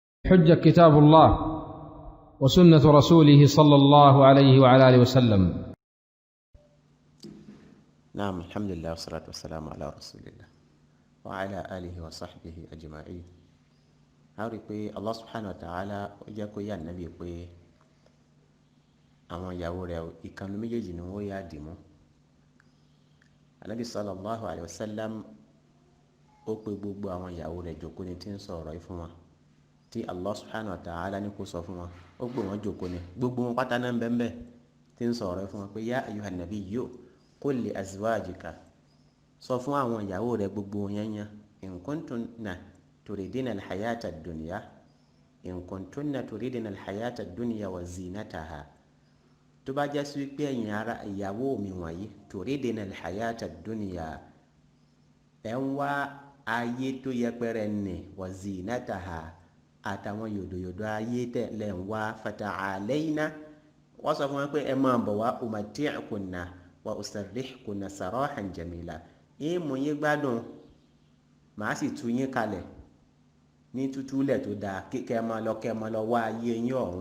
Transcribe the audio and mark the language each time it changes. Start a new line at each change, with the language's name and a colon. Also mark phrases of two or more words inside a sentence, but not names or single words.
Arabic: حجة كتاب الله وسنة رسوله صلى الله عليه وعلى آله وسلم. نعم، الحمد لله والصلاة والسلام على رسول الله وعلى آله وصحبه أجمعين.
Yoruba: a rí pé
Arabic: الله سبحانه وتعالى
Yoruba: ó jẹ́ kó yà nàbí pé àwọn ìyàwó rẹ̀ ìkànnì méjèèjì ni wọ́n yà dì mú. Ànábì
Arabic: صلى الله عليه وسلم
Yoruba: ó pe gbogbo àwọn ìyàwó rẹ̀ jókòó ni tí ń sọ ọ̀rọ̀ yìí fún wọn, tí
Arabic: الله سبحانه وتعالى
Yoruba: ní kó sọ fún wọn, ó gbé wọn jókòó ni gbogbo wọn pátá náà ń bẹ́ẹ̀ tí ń sọ ọ̀rọ̀ yìí fún wọn pé
Arabic: يا أيها النبي قل لأزواجك,
Yoruba: sọ fún àwọn ìyàwó rẹ̀ gbogbo yẹn yẹn,
Arabic: إن كنتن تردن الحياة الدنيا إن كنتن تردن الحياة الدنيا وزينتها,
Yoruba: tó bá jẹ́ sí pé ẹ̀yin ara ìyàwó mi wọ̀nyí
Arabic: تردن الحياة الدنيا,
Yoruba: ẹ̀ ń wá ayé tó yẹpẹrẹ nì,
Arabic: وزينتها,
Yoruba: àtàwọn yòdòyòdò ayé tẹ̀ lẹ́ ń wá, fata'alayna, wọ́n sọ fún wọn pé ẹ máa bọ̀ wá,
Arabic: أمتعكن وأسرحكن سراحا جميلا,
Yoruba: ìmú yín gbádùn, màá sì tú yín kalẹ̀ ní tútúlẹ̀ tó dáa, kẹ́ ẹ máa lọ wá ayé yín ọ̀hún.